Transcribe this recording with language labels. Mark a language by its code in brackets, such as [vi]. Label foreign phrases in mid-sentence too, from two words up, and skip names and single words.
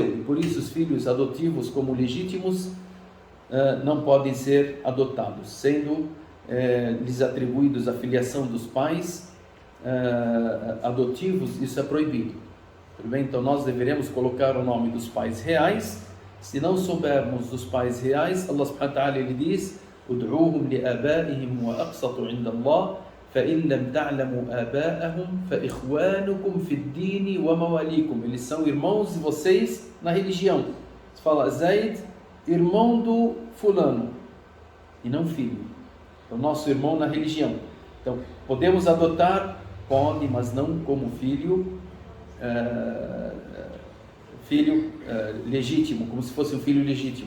[pt] E por isso os filhos adotivos como legítimos não podem ser adotados, sendo lhes atribuídos a filiação dos pais adotivos. Isso é proibido. Tudo bem? Então nós deveremos colocar o nome dos pais reais. Se não soubermos dos pais reais, [ar] الله سبحانه وتعالى [pt] ele diz: [ar] "ادعوهم لآبائهم وأقسط عند الله, فَإِن لَمْ تَعْلَمُوا آبَاءَهُمْ فَإِخْوَانُكُمْ فِي الدِّينِ وَمَوَالِيكُمْ." [pt] Eles são irmãos de vocês na religião. Você fala Zayd, irmão do fulano, e não filho. É o nosso irmão na religião. Então, podemos adotar? Pode, mas não como filho legítimo, como se fosse um filho legítimo.